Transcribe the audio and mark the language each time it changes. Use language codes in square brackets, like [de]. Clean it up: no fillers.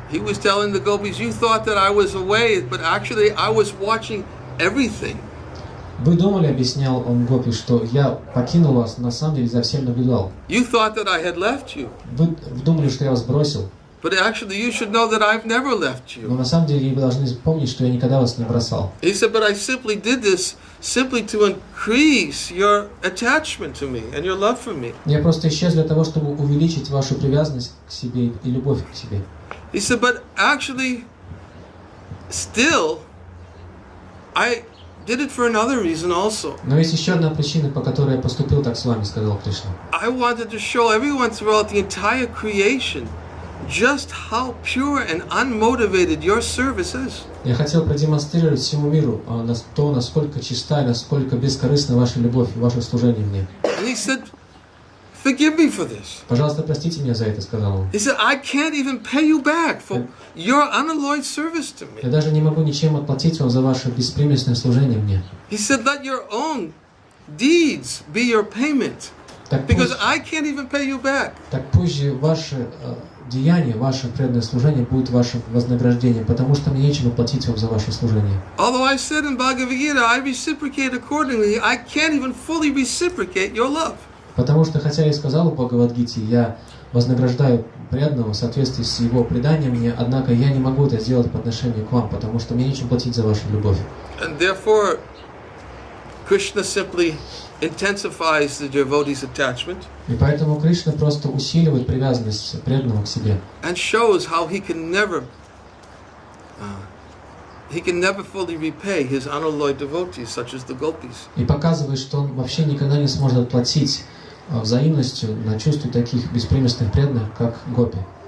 [en] He was telling the gopis, you thought that I was away, but actually I was watching everything. [ru] Вы думали, объяснял он гопи, что я покинул вас, но на самом деле за всем наблюдал. [en] You thought that I had left you. [ru] Вы думали, что я вас бросил. [en] But actually you should know that I've never left you. [ru] Но на самом деле вы должны помнить, что я никогда вас не бросал. [en] He said, but I simply did this simply to increase your attachment to me and your love for me. [ru] Я просто исчез для того, чтобы увеличить вашу привязанность к себе и любовь к себе. [en] He said, but actually, still, I did it for another reason also. [ru] Но есть еще одна причина, по которой я поступил так с вами, сказал Кришна. [en] I wanted to show everyone throughout the entire creation just how pure and unmotivated your service is. [ru] Я хотел продемонстрировать всему миру то, насколько чиста и насколько бескорыстна ваша любовь и ваше служение мне. [en] And he said, forgive me for this. [ru] Пожалуйста, простите меня за это, сказал он. [en] He said, I can't even pay you back for your unalloyed service to me. [ru] Я даже не могу ничем отплатить вам за ваше беспримесное служение мне. [en] He said, let your own deeds be your payment. Because I can't even pay you back. [ru] Так пусть же ваше деяние, ваше преданное служение будет вашим вознаграждением, потому что мне нечем платить вам за ваше служение. [en] Although I said in Bhagavad-Gita, I reciprocate accordingly, I can't even fully reciprocate your love. [ru] Потому что, хотя я сказал в Бхагавад-Гите, я вознаграждаю преданного в соответствии с его преданием мне, однако я не могу это сделать по отношению к вам, потому что мне нечем платить за вашу любовь. [en] And therefore, Krishna simply intensifies the devotee's attachment. [ru] И поэтому Кришна просто усиливает привязанность преданного к себе. [en] And shows how he can never fully repay his unalloyed devotees, such as the gopis. [ru] И показывает, что он вообще никогда не сможет отплатить взаимностью на чувства таких беспримесных преданных, как гопи.